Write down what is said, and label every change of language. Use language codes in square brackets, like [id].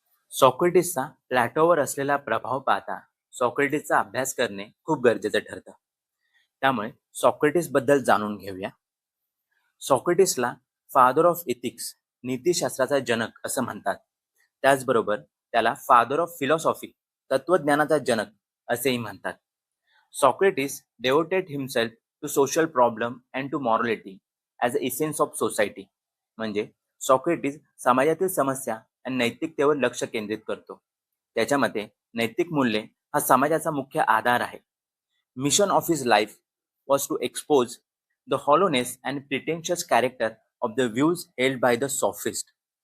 [mr] सॉक्रेटिसचा प्लॅटोवर असलेला प्रभाव पाहता सॉक्रेटिसचा अभ्यास करणे खूप गरजेचं ठरतं. त्यामुळे सॉक्रेटिस बद्दल जाणून घेऊया. सॉक्रेटिसला फादर ऑफ इथिक्स, नीतिशास्त्राचा जनक असं म्हणतात. त्याचबरोबर त्याला फादर ऑफ फिलॉसॉफी, तत्वज्ञानाचा जनक असेही म्हणतात. [en] Socrates devoted himself to social problem and to morality as a essence of society. [mr] म्हणजे सॉक्रेटिस समाजातील समस्या आणि नैतिकतेवर लक्ष केंद्रित करतो. त्याच्या मते नैतिक मूल्ये हा समाजाचा मुख्य आधार आहे. [en] Mission of his life was to expose the hollowness and pretentious character of the views held by the sophist.